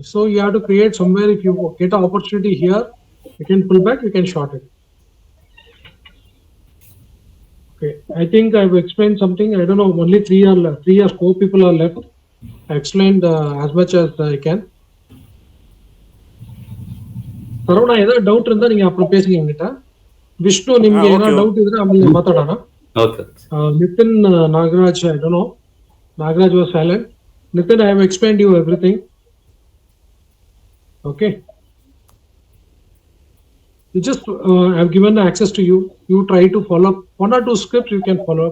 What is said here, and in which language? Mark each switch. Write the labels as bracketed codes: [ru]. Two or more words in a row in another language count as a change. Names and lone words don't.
[en] So you have to create somewhere. If you get an opportunity here, you can pull back. You can short it. Okay, I think I've explained something. I don't know. Only three or four people are left. I explained as much as I can. [ta] Sarvana, [en] either doubt [ta] இருந்தா நீங்க அப்புறம் பேசுங்க என்கிட்ட. [kn] விஷ்ணு ನಿಮಗೆ ಏನೋ ಡೌಟ್ ಇದ್ರೆ ಆಮೇಲೆ ಮಾತಾಡೋಣ. [en] Okay. Nitin, Nagaraj, I don't know. Nagaraj was silent. Nitin, I have explained you everything. Okay. You just I have given access to you. You try to follow up. 1 or 2 scripts you can follow up.